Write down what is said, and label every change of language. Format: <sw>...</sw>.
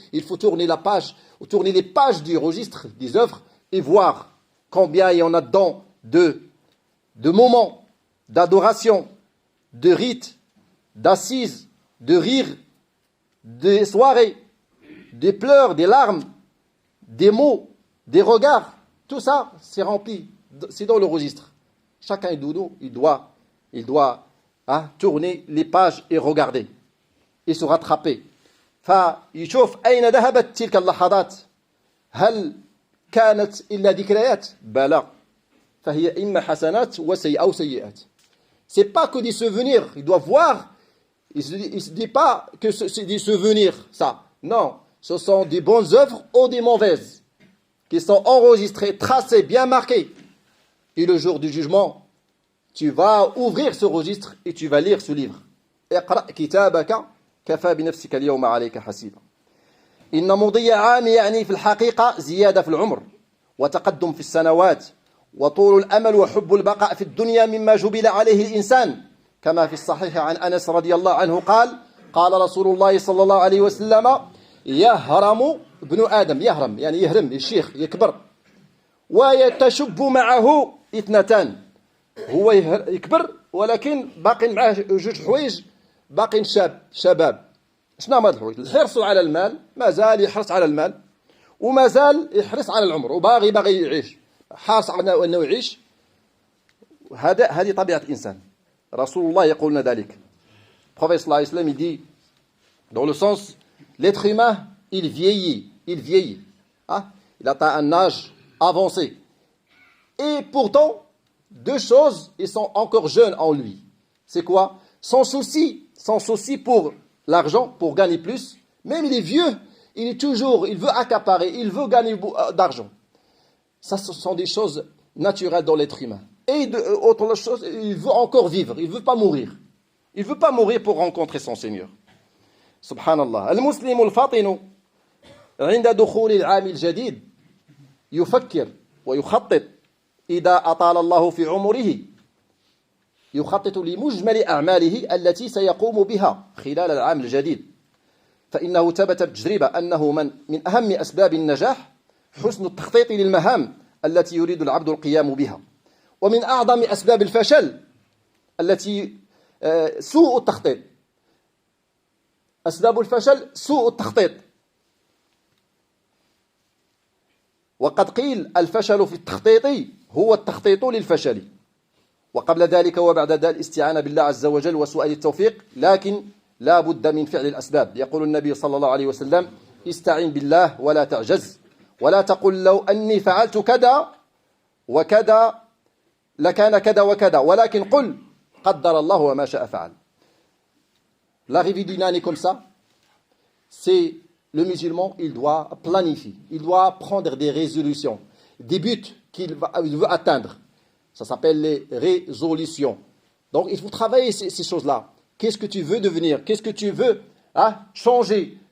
<fr>Il faut tourner la page, ou tourner les pages du registre des œuvres et voir combien il y en a dedans de moments, d'adoration, de rites, d'assises, de rires, des soirées, des pleurs, des larmes, des mots, des regards. Tout ça, c'est rempli, c'est dans le registre. Chacun de nous, il doit tourner les pages et regarder et se rattraper.</fr> <ar>فيشوف أين ذهبت تلك اللحظات. هل كانت إلا ذكريات؟ بلى. فهي إما حسنات أو سيئات.</ar> <fr>C'est pas que des souvenirs. Il doit voir. Il se dit pas que c'est des souvenirs, ça. Non, ce sont des bonnes œuvres ou des mauvaises qui sont enregistrées, tracées, bien marquées. Et le jour du jugement, tu vas ouvrir ce registre et tu vas lire ce livre.</fr> <ar>اقرأ كتابك كفى بنفسك اليوم عليك حسيبا. إن مضي عام يعني في الحقيقة زيادة في العمر وتقدم في السنوات وطول الأمل وحب البقاء في الدنيا مما جبل عليه الإنسان كما في الصحيح عن أنس رضي الله عنه قال رسول الله صلى الله عليه وسلم يهرم ابن آدم. يهرم يعني يهرم الشيخ يكبر ويتشب معه اثنتان. هو يكبر ولكن باقي معه جوج حوايج باقي شباب. شنو هما هاد الحوايج؟ الحرص على المال، مازال يحرص على المال ومازال يحرص على العمر وباغي يعيش، حرص على انه يعيش. هذه طبيعة الإنسان. رسول الله يقول لنا ذلك.</ar> <fr>Prophète sallallahu alayhi wa sallam, il dit dans le sens, l'être humain, il vieillit. Il atteint un âge avancé. Et pourtant, deux choses, ils sont encore jeunes en lui. C'est quoi? Sans souci pour l'argent, pour gagner plus. Même il est vieux, il veut accaparer, il veut gagner d'argent. Ça, ce sont des choses naturelles dans l'être humain. Et autre chose, il veut encore vivre, il ne veut pas mourir. Il ne veut pas mourir pour rencontrer son Seigneur.</fr> <ar>Subhanallah. المسلم الفاطن عند دخول العام الجديد يفكر ويخطط إذا أطال الله في عمره يخطط لمجمل أعماله التي سيقوم بها خلال العام الجديد. فإنه ثبت بتجربة أنه من أهم أسباب النجاح حسن التخطيط للمهام التي يريد العبد القيام بها. ومن أعظم أسباب الفشل التي سوء التخطيط. أسباب الفشل سوء التخطيط. وقد قيل الفشل في التخطيط هو التخطيط للفشل. وقبل ذلك وبعد ذلك الاستعانة بالله عز وجل وسؤال التوفيق، لكن لا بد من فعل الأسباب. يقول النبي صلى الله عليه وسلم استعين بالله ولا تعجز ولا تقل لو أني فعلت كذا وكذا لكان كذا وكذا ولكن قل قدر الله وما شاء فعل.</ar> <fr>L'arrivée d'une année comme ça, c'est le musulman, il doit planifier, il doit prendre des résolutions, des buts qu'il veut atteindre. Ça s'appelle les résolutions. Donc il faut travailler ces choses-là. Qu'est-ce que tu veux devenir? Qu'est-ce que tu veux changer?</fr>